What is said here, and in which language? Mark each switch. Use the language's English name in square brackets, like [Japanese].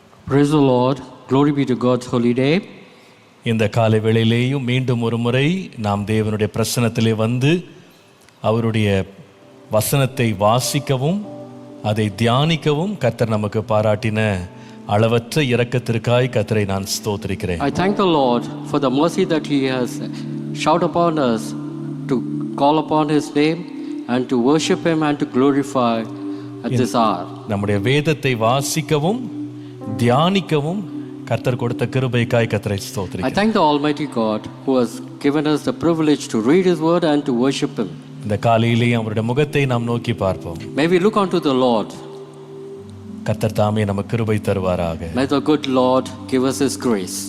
[English] Praise the Lord. Glory be to God's holy name. [Tamil] இந்த காலை வேளையிலேயும் மீண்டும் ஒரு முறை நாம் தேவனுடைய பிரசன்னத்திலே வந்து அவருடைய வசனத்தை வாசிக்கவும் அதை தியானிக்கவும் கர்த்தர் நமக்கு பாராட்டின அளவற்ற இரக்கத்திற்காய் கர்த்தரை நான் ஸ்தோத்திரிக்கிறேன். [English] I thank the Lord for the mercy that He has showered upon us to call upon His name and to worship Him and to glorify at this hour. [Tamil] நம்முடைய வேதத்தை வாசிக்கவும் தியானிக்கவும் கர்த்தர் கொடுத்த கிருபைக்காய் கர்த்தரை ஸ்தோத்திரிக்கிறேன். [English] I thank the Almighty God who has given us the privilege to read His word and to worship Him. [Tamil] இந்த காலையிலேயே அவருடைய முகத்தை நாம் நோக்கி பார்ப்போம். [English] May we look unto the Lord. [Tamil] கர்த்தர் தாமே நமக்கு கிருபை தருவாராக. [English] May the good Lord give us His grace.